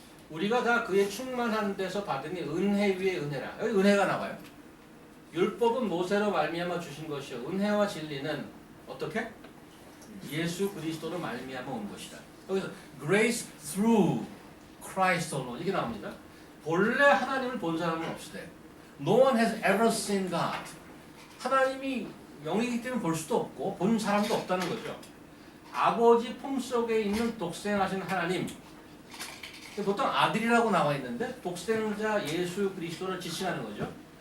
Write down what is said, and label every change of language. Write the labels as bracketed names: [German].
[Korean] 우리가 다 그의 충만한 데서 받으니 은혜 위에 은혜라. 여기 은혜가 나와요. 율법은 모세로 말미암아 주신 것이요 은혜와 진리는 어떻게? 예수 그리스도로 말미암아 온 것이다. 여기서 [English] grace through Christ alone [Korean] 이게 나옵니다. 본래 하나님을 본 사람은 없으되 [English] No one has ever seen God. [Korean] 하나님이 영이기 때문에 볼 수도 없고 본 사람도 없다는 거죠. 아버지 품속에 있는 독생하신 하나님, 보통 아들이라고 나와 있는데 독생자 예수 그리스도를 지칭하는 거죠.